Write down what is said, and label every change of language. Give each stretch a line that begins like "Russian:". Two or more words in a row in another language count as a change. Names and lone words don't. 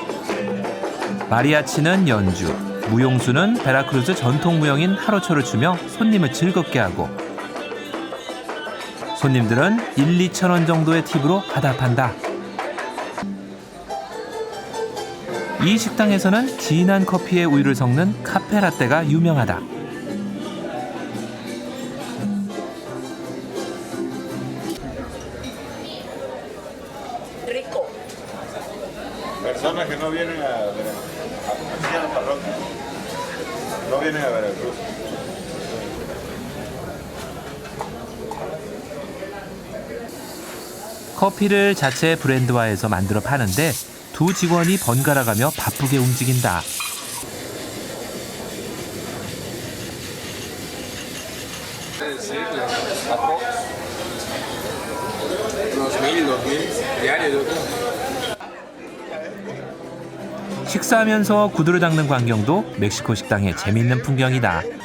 Korean: 마리아치는 연주, 무용수는 베라크루스 전통 무용인 하로초를 추며 손님을 즐겁게 하고 손님들은 1, 2천 원 정도의 팁으로 화답한다. 이 식당에서는 진한 커피에 우유를 섞는 카페라떼가 유명하다.
Spanish: Personas que no vienen aquí a la parroquia, no vienen a Veracruz.
Korean: 커피를 자체 브랜드화해서 만들어 파는데 두 직원이 번갈아가며 바쁘게 움직인다. 식사하면서 구두를 닦는 광경도 멕시코 식당의 재미있는 풍경이다.